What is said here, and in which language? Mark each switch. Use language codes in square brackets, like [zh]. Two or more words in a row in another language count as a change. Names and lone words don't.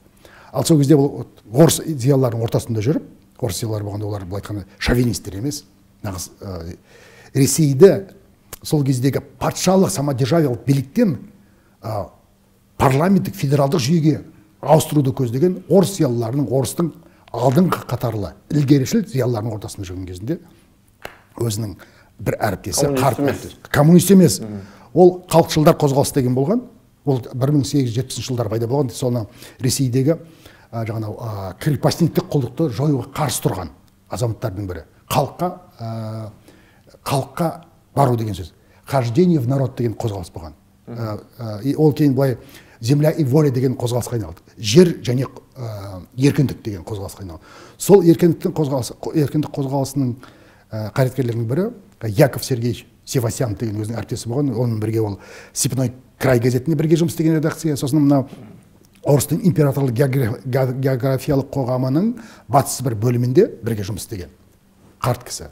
[kk] Ал сол кезде бұл орыс зиялылардың ортасында жүріп, орыс зиялылар болғанда олар былай айтқанда шовинистер емес, нағыз Ресейді сол кездегі патшалық самодержавиялық биліктен парламенттік федералдық жүйеге ауыстыруды көздеген орыс зиялыларының, орыстың алдыңғы қатарлы ілгерішіл зиялыларының ортасында жүрген кезінде өзінің бір әріптесі, коммунист емес, ол халықшылдар қозғалысы деген болған. Ол 1870 жылдар пайда болған. Соны Ресейдегі жаңағы крепостниктік құлдықты жоюға қарсы тұрған азаматтардың бірі. Халыққа бару деген сөз. [ru] Хождение в народ [kk] деген қозғалыс болған. Ол кейін былай [ru] земля и воля [kk] деген қозғалысқа айналды. Жер және еркіндік деген қозғалысқа айналды. Сол еркіндік қозғалысының қайраткерлерінің бірі Яков Сергеевич Севастьян деген өзінің әріптесі болған. Оның бірге ол Степной край газетіне бірге жұмыс істеген редакция. Сосын мына орыстың императорлық географиялық қоғамының батыс бір бөлімінде бірге жұмыс істеген қарт кісі.